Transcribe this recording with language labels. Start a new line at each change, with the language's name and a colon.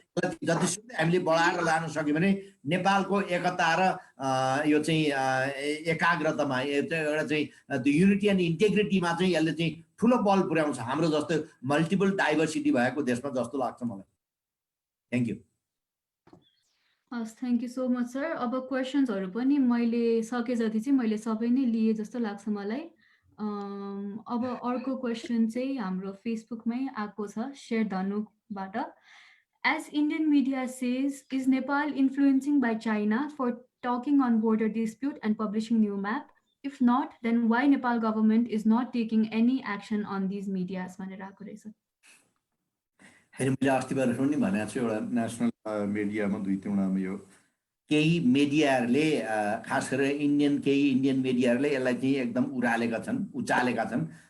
Nepali: जतिसुकै हामीले बढाएर लान सक्यो भने नेपालको एकता र यो चाहिँ एकाग्रतामा एउटा चाहिँ युनिटी एन्ड इन्टेग्रिटीमा चाहिँ यसले चाहिँ ठुलो बल पुर्याउँछ हाम्रो जस्तो मल्टिपल डाइभर्सिटी भएको देशमा जस्तो लाग्छ मलाई।
English: Thank you. हस्, thank you so much sir.
Nepali: अब क्वेसन्सहरू पनि मैले सके जति चाहिँ मैले सबै नै लिए जस्तो लाग्छ मलाई। अब अर्को क्वेसन चाहिँ हाम्रो फेसबुकमै आएको छ, शेर धनुबाट।
English: As Indian media says, is Nepal influencing by China for talking on border dispute and publishing new map? If not, then why Nepal government is not taking any action on these medias?
Nepali: भनेर आएको रहेछ। मैले अस्ति बार पनि भनेको छु, एउटा national मिडियामा 2-3 यो केही मिडियाहरूले खास गरेर केही इन्डियन मिडियाहरूले यसलाई चाहिँ एकदम उचालेका छन्।